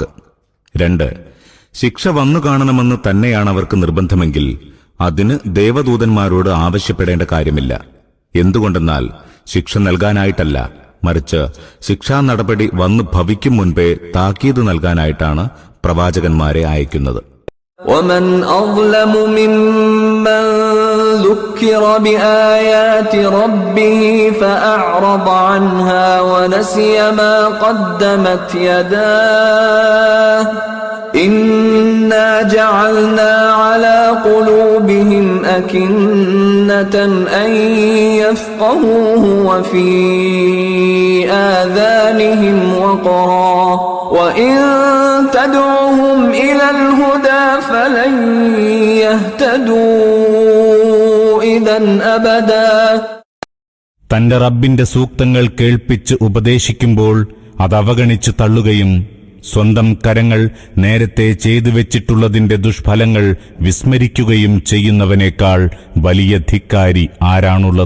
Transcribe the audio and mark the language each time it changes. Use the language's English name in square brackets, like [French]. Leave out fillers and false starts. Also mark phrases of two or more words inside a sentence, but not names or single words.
[Malayalam] രണ്ട്, ശിക്ഷ വന്നു കാണണമെന്ന് തന്നെയാണ് അവർക്ക് നിർബന്ധമെങ്കിൽ അതിന് ദേവദൂതന്മാരോട് ആവശ്യപ്പെടേണ്ട കാര്യമില്ല. എന്തുകൊണ്ടെന്നാൽ ശിക്ഷ നൽകാനായിട്ടല്ല, മറിച്ച് ശിക്ഷാ നടപടി വന്നു ഭവിക്കും മുൻപേ താക്കീത് നൽകാനായിട്ടാണ് പ്രവാചകന്മാരെ അയക്കുന്നത്. [Arabic] وَمَنْ أَظْلَمُ مِمَّنْ ذُكِّرَ بِآيَاتِ رَبِّهِ فَأَعْرَضَ عَنْهَا وَنَسِيَ مَا قَدَّمَتْ يَدَاهُ إِنَّا جَعَلْنَا عَلَى قُلُوبِهِمْ أَكِنَّةً أَنْ يَفْقَهُوهُ وَفِي آذَانِهِمْ وَقْرًا وَإِنْ تَدْعُهُمْ إِلَى الْهُدَى فَلَنْ يَهْتَدُوا إِذًا أَبَدًا. [Malayalam] തന്റെ റബ്ബിന്റെ സൂക്തങ്ങൾ കേൾപ്പിച്ച് ഉപദേശിക്കുമ്പോൾ അതവഗണിച്ചു തള്ളുകയും സ്വന്തം കരങ്ങൾ നേരത്തെ ചെയ്തു വെച്ചിട്ടുള്ളതിന്റെ ദുഷ്ഫലങ്ങൾ വിസ്മരിക്കുകയും ചെയ്യുന്നവനേക്കാൾ വലിയ ധിക്കാരി ആരാണുള്ളത്?